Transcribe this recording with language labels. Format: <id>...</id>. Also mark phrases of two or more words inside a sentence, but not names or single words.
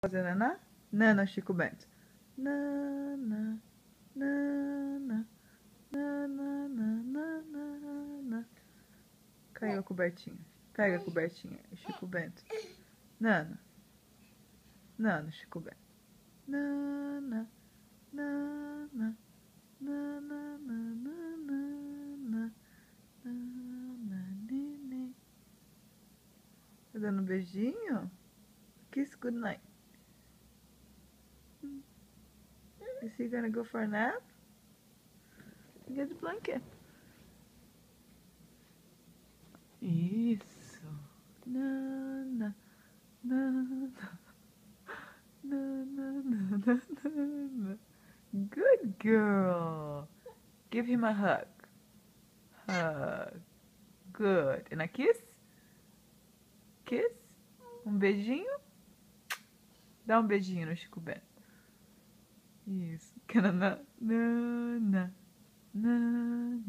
<pt>fazer naná? Nana, Chico Bento. Nana, nana, nana, nana, nana. Caiu a cobertinha. Pega a cobertinha, Chico Bento. Nana. Nana, Chico Bento. Nana, nana, nana, nana, nana, nana, nenê. Tá dando um beijinho?</pt> <en>Kiss goodnight. Is he gonna go for a nap? Get the blanket.</en> <pt>Isso. Nana, nana, nana, nana, nana.</pt> <en>Good girl. Give him a hug. Hug. Good. And a kiss? Kiss?</en> <pt>Um beijinho? Dá um beijinho no Chico Bento. Isso. Nana, nana, nana.</pt>